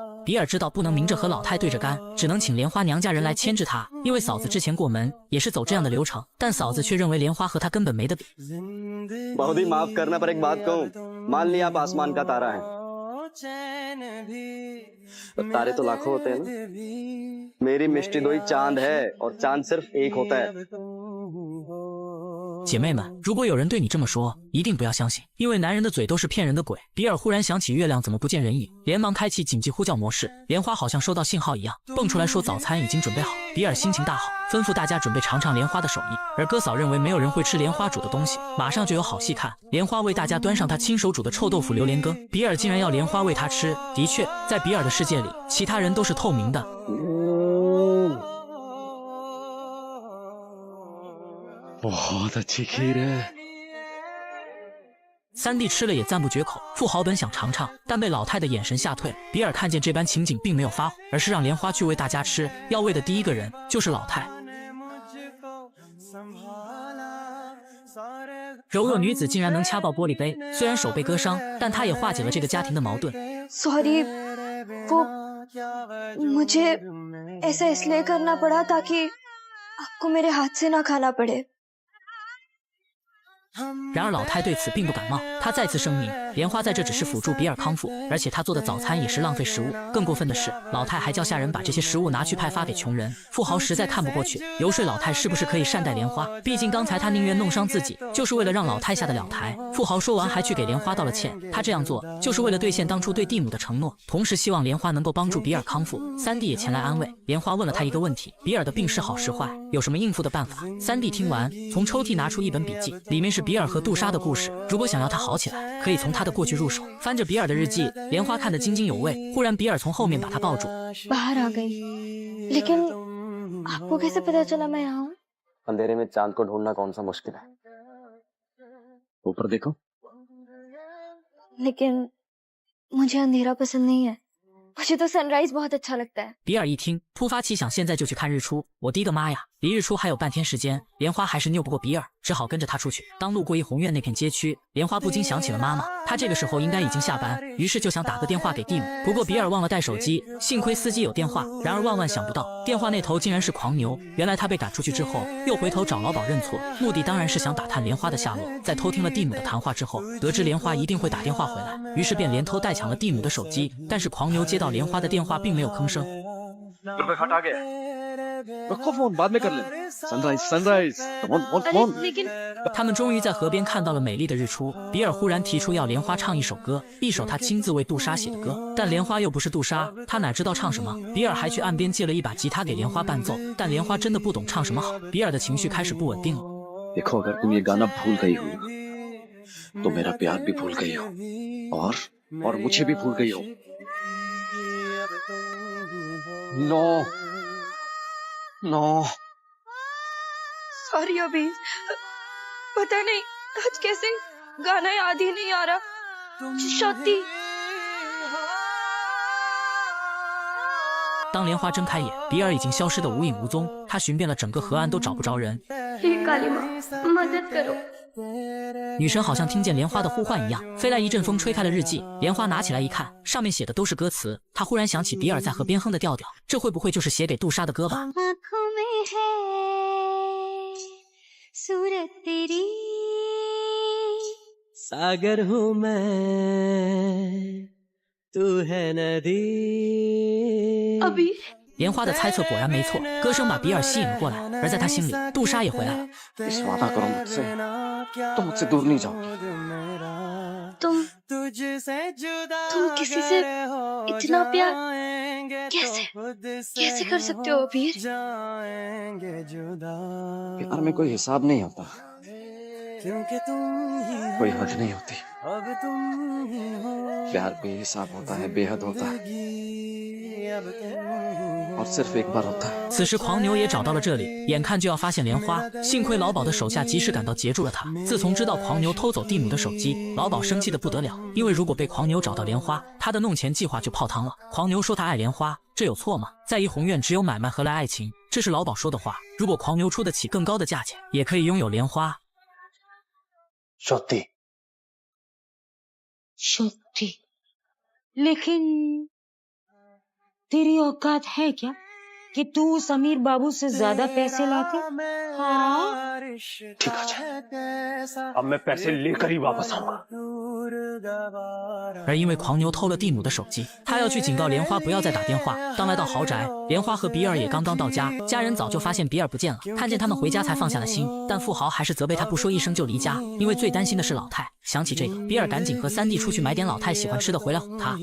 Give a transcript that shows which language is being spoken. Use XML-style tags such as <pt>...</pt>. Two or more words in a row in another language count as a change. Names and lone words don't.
<zh>比尔知道不能明着和老太对着干，只能请莲花娘家人来牵制他。因为嫂子之前过门也是走这样的流程，但嫂子却认为莲花和他根本没得比。</zh> <hi>बहुत ही माफ करना पर एक बात कहूँ, मान लिया आप आसमान का तारा है, तारे तो लाखों होते हैं ना? मेरी मिष्टी दोई चांद है और चांद सिर्फ एक होता है।</hi> <zh>姐妹们，如果有人对你这么说，一定不要相信，因为男人的嘴都是骗人的鬼。比尔忽然想起月亮怎么不见人影，连忙开启紧急呼叫模式。莲花好像收到信号一样，蹦出来说早餐已经准备好。比尔心情大好，吩咐大家准备尝尝莲花的手艺。而哥嫂认为没有人会吃莲花煮的东西，马上就有好戏看。莲花为大家端上她亲手煮的臭豆腐榴莲羹，比尔竟然要莲花喂他吃。的确，在比尔的世界里，其他人都是透明的。</zh> <hi>बहुत अच्छी खीर है。</hi> <zh>三弟吃了也赞不绝口，富豪本想尝尝，但被老太的眼神吓退。比尔看见这般情景，并没有发火，而是让莲花去喂大家吃。要喂的第一个人就是老太。柔弱女子竟然能掐爆玻璃杯，虽然手被割伤，但她也化解了这个家庭的矛盾。</zh> <hi>सॉरी, वो मुझे ऐसा इसलिए करना पड़ा ताकि आपको मेरे हाथ से ना खाना पड़े。</hi> <zh>然而老太对此并不感冒，她再次声明，莲花在这只是辅助比尔康复，而且她做的早餐也是浪费食物。更过分的是，老太还叫下人把这些食物拿去派发给穷人。富豪实在看不过去，游说老太是不是可以善待莲花，毕竟刚才他宁愿弄伤自己，就是为了让老太下得了台。富豪说完还去给莲花道了歉，他这样做就是为了兑现当初对蒂姆的承诺，同时希望莲花能够帮助比尔康复。三弟也前来安慰。莲花问了他一个问题，比尔的病是好是坏，有什么应付的办法。三弟听完，从抽屉拿出一本笔记，里面是比尔和杜莎的故事。如果想要他好起来，可以从他的过去入手。翻着比尔的日记，莲花看得津津有味。忽然比尔从后面把他抱住。</zh> <hi>बाहर आ गई, लेकिन आपको कैसे पता चला मैं यहाँ हूँ? अंधेरे में चांद को ढूंढना कौन सा मुश्किल है। ऊपर देखो। लेकिन मुझे अंधेरा पसंद नहीं है, मुझे तो सनराइज बहुत अच्छा लगता है。</hi> <zh>比尔一听，突发奇想，现在就去看日出。我的个妈呀，离日出还有半天时间，莲花还是拗不过比尔，只好跟着他出去。当路过一红院那片街区，莲花不禁想起了妈妈，她这个时候应该已经下班，于是就想打个电话给蒂姆。不过比尔忘了带手机，幸亏司机有电话。然而万万想不到，电话那头竟然是狂牛。原来他被赶出去之后，又回头找老鸨认错，目的当然是想打探莲花的下落。在偷听了蒂姆的谈话之后，得知莲花一定会打电话回来，于是便连偷带抢了蒂姆的手机。但是狂牛接到莲花的电话，并没有吭声。</zh> <hi>रखो फोन, बाद में कर ले।</hi> <en>sunrise sunrise, come on come on.</en> <zh>他们终于在河边看到了美丽的日出。比尔忽然提出要莲花唱一首歌，一首他亲自为杜莎写的歌。但莲花又不是杜莎，他哪知道唱什么。比尔还去岸边借了一把吉他给莲花伴奏，但莲花真的不懂唱什么好。比尔的情绪开始不稳定了。</zh> <hi>देखो, अगर तुम ये गाना भूल गई हो, तो मेरा प्यार भी भूल गई हो, और मुझे भी भूल गई हो।</hi> <en>no no</en> <hi>सॉरी अभी, पता नहीं आज कैसे गाना याद ही नहीं आ रहा। शक्ति।</hi> <zh>当莲花睁开眼，比尔已经消失得无影无踪。他寻遍了整个河岸都找不着人。女神好像听见莲花的呼唤一样，飞来一阵风吹开了日记。莲花拿起来一看，上面写的都是歌词。她忽然想起比尔在河边哼的调调，这会不会就是写给杜莎的歌吧？</zh> <hi>सागर हूँ मैं, तू है नदी। अभी</hi> <zh>莲花的猜测果然没错，歌声把比尔吸引了过来。而在他心里，杜莎也回来了。</zh> <hi>इस वादा करो मुझसे, तुम मुझसे दूर नहीं जाओगी। तुम किसी से इतना प्यार कैसे कर सकते हो अबीर? प्यार में कोई हिसाब नहीं होता, कोई हद नहीं होती। प्यार बेहिसाब होता है, बेहद होता है, और सिर्फ एक बार होता है。</hi> <zh>此时狂牛也找到了这里，眼看就要发现莲花，幸亏老鸨的手下及时赶到截住了他。自从知道狂牛偷走蒂姆的手机，老鸨生气的不得了，因为如果被狂牛找到莲花，他的弄钱计划就泡汤了。狂牛说他爱莲花，这有错吗？在怡红院只有买卖何来爱情？这是老鸨说的话。如果狂牛出得起更高的价钱，也可以拥有莲花。</zh> <hi>शक्ति शक्ति, लेकिन तेरी औकात है क्या कि तू उस अमीर बाबू से ज्यादा पैसे लाके? हाँ? ठीक है, अब मैं पैसे लेकर ही वापस आऊंगा।</hi> <zh>而因为狂牛偷了蒂姆的手机，他要去警告莲花不要再打电话。当来到豪宅，莲花和比尔也刚刚到家，家人早就发现比尔不见了，看见他们回家才放下了心。但富豪还是责备他不说一声就离家，因为最担心的是老太。想起这个，比尔赶紧和3弟出去买点老太喜欢吃的回来哄他。</zh>